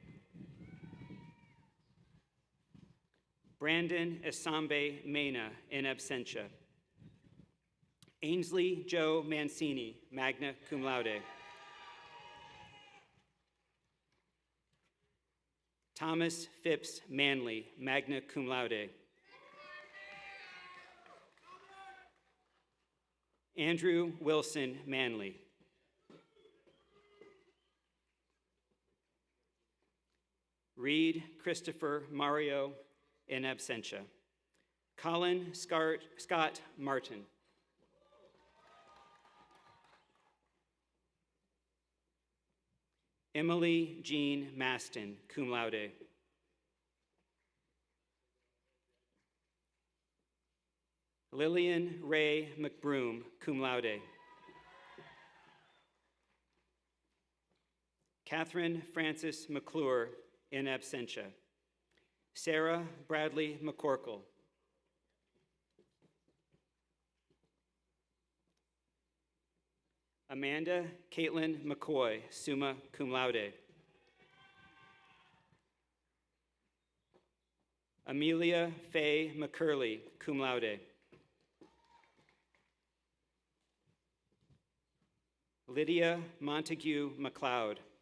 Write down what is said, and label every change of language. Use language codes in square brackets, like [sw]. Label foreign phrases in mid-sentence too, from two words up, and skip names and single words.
[en] Brandon Esambe Mena, [la] in absentia. [en] Ainsley Joe Mancini, [la] magna cum laude. [en] Thomas Phipps Manley, [la] magna cum laude. [en] Andrew Wilson Manley. Reed Christopher Mario, [la] in absentia. [en] Colin Scott Martin. Emily Jean Maston, [la] cum laude. [en] Lillian Ray McBroom, [la] cum laude. [en] Catherine Frances McClure, [la] in absentia. [en] Sarah Bradley McCorkle. Amanda Caitlin McCoy, [la] summa cum laude. [en] Amelia Faye McCurley, [la] cum laude. [en] Lydia Montague McLeod.